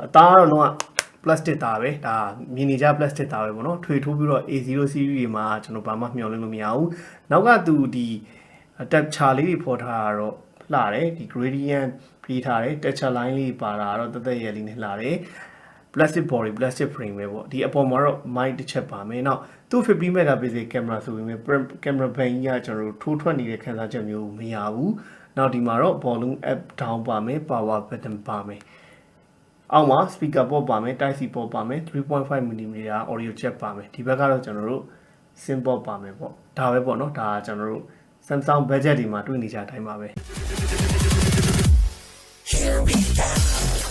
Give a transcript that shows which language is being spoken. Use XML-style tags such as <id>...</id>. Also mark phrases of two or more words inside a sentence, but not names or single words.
<my>အသားကတော့လုံးဝ plastic သားပဲဒါမြင်နေကြ plastic သားပဲပေါ့နော်ထွေထိုးပြီးတော့ A0 series တွေမှာကျွန်တော်ဘာမှမျှော်လင့်လို့မရဘူးနောက်ကသူဒီ texture လေးတွေဖော် ထားတာတော့လှတယ်ဒီ gradient ပြီးထားတယ်</my> <en>texture line</en> <my>လေးပါတာတော့တက်တက်ရဲလေးနဲ့လှတယ်</my> <en>plastic body plastic frame</en> <my>ပဲ ပေါ့ဒီအပေါ်မှာတော့ mic တစ်ချက်ပါမယ်နောက်သူ့</my> <en>50 megapixel camera</en> <my>ဆိုပေမဲ့</my> <en>camera band</en> <my>ကြီးကကျွန်တော်တို့ထိုးထွက်နေတဲ့ခံစားချက်မျိုးမရဘူးနောက်ဒီမှာတော့</my> <en>volume up down</en> <my>ပါမယ်</my> <en>power button</en> <my>ပါမယ်အောက်မှာ</my> <en>speaker port</en> <my>ပါမယ်</my> <en>type C port</en> <my>ပါမယ်</my> <en>3.5mm audio jack</en> <my>ပါမယ်ဒီဘက်ကတော့ကျွန်တော်တို့</my> <en>sim port</en> <my>ပါမယ်ပေါ့ဒါပဲပေါ့နော်ဒါကျွန်တော်တို့ Samsung budget ဒီမှာတွေ့နေကြအတိုင်းပါပဲ</my> <en>Here we go</en>